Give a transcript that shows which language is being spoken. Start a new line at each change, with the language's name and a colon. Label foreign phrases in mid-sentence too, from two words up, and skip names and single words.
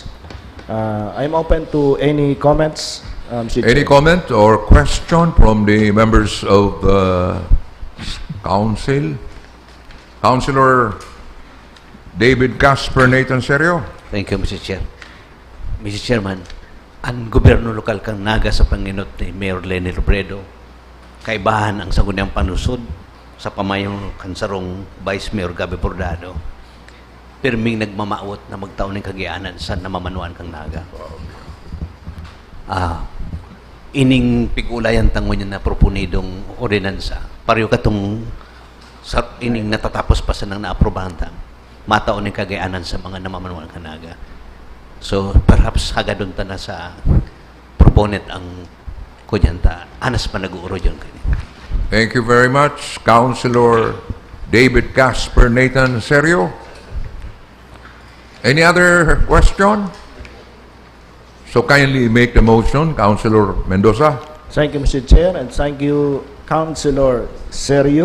English: I'm open to any comments. Any comment or question from the members of the council? Councilor David Casper Nathan Serio. Thank you, Mr. Chair. Mr.
Bikol: Chairman, ang gobyerno lokal kang naga sa panginot ni Mayor Lenny Robredo, kaibahan ang Sangguniang Panlungsod sa pamayong kansarong Vice Mayor Gabi Bordado, pirming nagmamaot na magtaon ng kagianan sa namamanuan kang naga. Ining pigulayan tango niya na proponidong ordinansa, pareho katong sa ining natatapos pa sa nang naaprobahan tang mataon ng kagianan sa mga namamanuan kang naga.
English: So perhaps
Bikol: hagadon ta na sa proponent ang kunyanta. Anas pa nag-uuro yun.
English: Thank you very much, Councilor David Casper Nathan Serio. Any other question? So kindly make the motion, Councilor Mendoza. Thank you, Mr. Chair, and thank you, Councilor Serio.